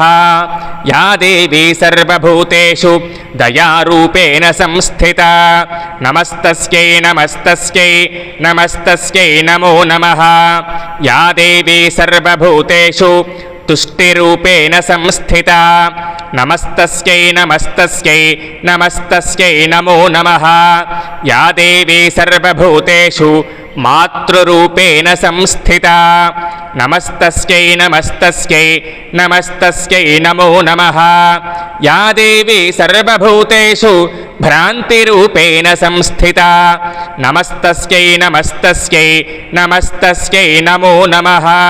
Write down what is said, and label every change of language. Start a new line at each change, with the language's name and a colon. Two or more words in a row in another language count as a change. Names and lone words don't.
Sanskrit: या देवी सर्वभूतेषु दयारूपेण संस्थिता नमस्तस्यै नमस्तस्यै नमस्तस्यै नमो नमः। या देवी सर्वभूतेषु तुष्टिरूपेण संस्थिता नमस्तस्यै नमस्तस्यै नमस्तस्यै नमो नमः। या देवी सर्वभूतेषु మాతృరూపేణ సంస్థితా నమస్తస్యై నమస్తస్యై నమస్తస్యై నమో నమః యా దేవీ సర్వభూతేషు భ్రాంతిరూపేణ సంస్థితా నమస్తస్యై నమస్తస్యై నమస్తస్యై నమో నమః